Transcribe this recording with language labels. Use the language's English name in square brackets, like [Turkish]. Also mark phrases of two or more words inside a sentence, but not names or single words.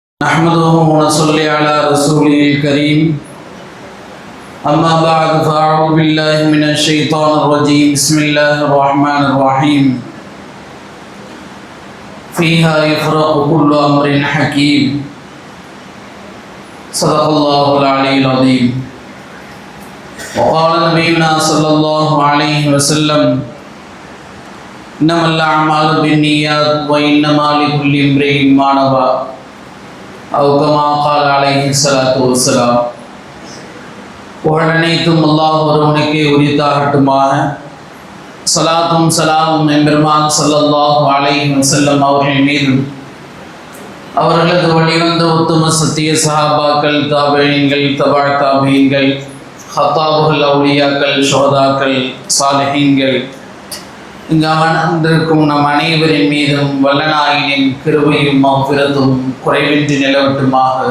[Arabic] نحمده ونصلي على رسوله الكريم أما بعد فأعوذ بالله من الشيطان الرجيم بسم الله الرحمن الرحيم فيها يفرق كل أمر حكيم صدق الله العلي العظيم وقال نبينا صلى الله عليه وسلم إنما الأعمال بالنيات وإنما لكل امرئ ما نوى أو كما قال عليه الصلاة والسلام. [Tamil] புகழனைத்தும் அல்லாஹ் ஒருவனுக்கே உரித்தாகட்டுமாக. சலாத்தும் சலாமும் எம்பெருமான் [Arabic] صلى الله عليه وسلم [Tamil] அவர்கள் மீதும் அவர்களது வழிவந்த உத்தம சத்திய சஹாபாக்கள், தாபிஈன்கள், தபா தாபிஈன்கள், ஹத்தாபுகள், அவுலியாக்கள், ஷுஹதாக்கள், சாலிஹீன்கள், இங்கு அமர்ந்திருக்கும் நம் அனைவரின் மீதும் வல்லநாயனின் கிருபையும் மஃபிரத்தும் குறைவின்றி நிலவட்டுமாக.